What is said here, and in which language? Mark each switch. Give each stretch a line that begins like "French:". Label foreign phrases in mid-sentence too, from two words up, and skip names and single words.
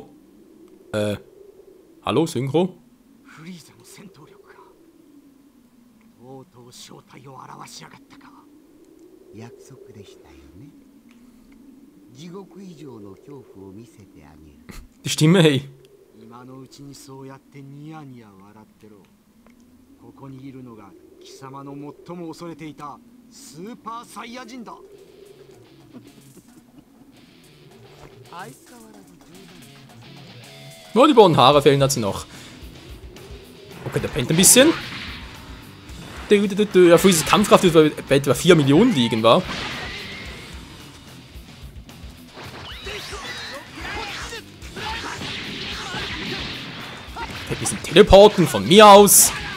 German: Hallo, Synchro? Die Stimme, hey.
Japanese: 貴様の最も恐れていたスーパーサイヤ人だ。
German: Nur die blauen Haare fehlen dazu noch. Okay, der pennt ein bisschen. Ja, Freezers Kampfkraft wird bei etwa 4 Millionen liegen, war. Ein bisschen teleporten von mir aus.